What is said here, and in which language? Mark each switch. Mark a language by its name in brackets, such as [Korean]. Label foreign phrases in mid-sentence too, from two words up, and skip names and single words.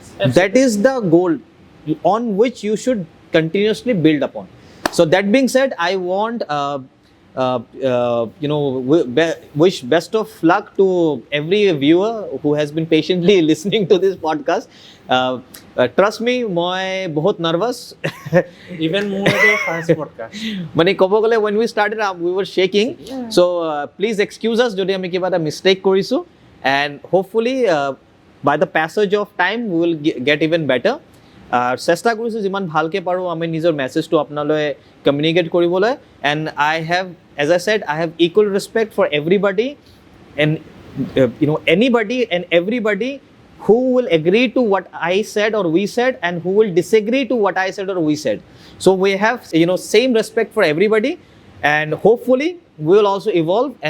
[English] that is the goal on which you should continuously build upon. So that being said, I want wish best of luck to every viewer who has been patiently listening to this podcast. Trust me, [Assamese] মই বহুত nervous. [English] Even more than first podcast. [Assamese] মানে ক'ব গ'লে [English] when we started we were shaking. So please excuse us [Assamese] যদি আমি কিবা এটা [English] mistake [Assamese] কৰিছো. [English] And hopefully by the passage of time we will get even better. [Assamese] চেষ্টা কৰিছোঁ যিমান ভালকৈ পাৰোঁ আমি নিজৰ মেছেজটো আপোনালৈ কমিউনিকেট কৰিবলৈ। [English] and as I said, I have equal respect for everybody and anybody and everybody who will agree to what I said or we said and who will disagree to what I said or we said. So we have same respect for everybody, and hopefully we will also evolve and be better.